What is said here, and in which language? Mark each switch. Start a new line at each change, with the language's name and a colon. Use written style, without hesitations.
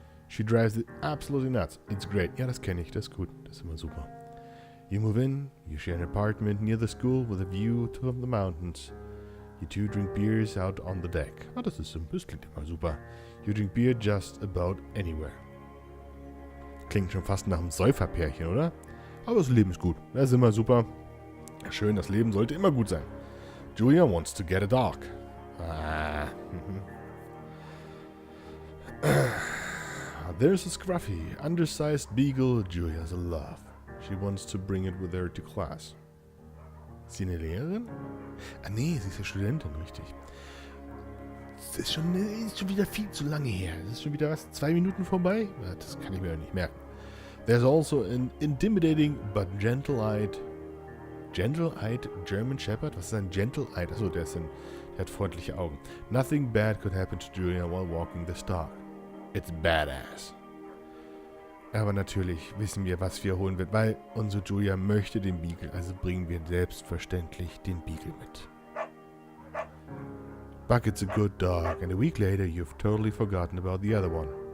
English: She drives it absolutely nuts. It's great.
German: Ja, das kenne ich. Das ist gut. Das ist immer super.
English: You move in. You share an apartment near the school with a view to the mountains. You two drink beers out on the deck.
German: Ah, das klingt immer super.
English: You drink beer just about anywhere.
German: Klingt schon fast nach einem Säuferpärchen, oder? Aber das Leben ist gut. Das ist immer super. Schön, das Leben sollte immer gut sein.
English: Julia wants to get a dog. Ah. There's a scruffy, undersized beagle Julia's in love. She wants to bring it with her to class.
German: Ist sie eine Lehrerin? Ah nee, sie ist ja Studentin, richtig. Das ist schon wieder viel zu lange her. Das ist schon wieder 2 Minuten vorbei? Das kann ich mir ja nicht merken.
English: There's also an intimidating but gentle-eyed German Shepherd?
German: Was ist ein Gentle-eyed? Achso, der hat freundliche Augen.
English: Nothing bad could happen to Julia while walking this dog. It's badass.
German: Aber natürlich wissen wir, was wir holen wird, weil unsere Julia möchte den Beagle, also bringen wir selbstverständlich den Beagle mit.
English: Bucket's a good dog, and a week later you've totally forgotten about the other one.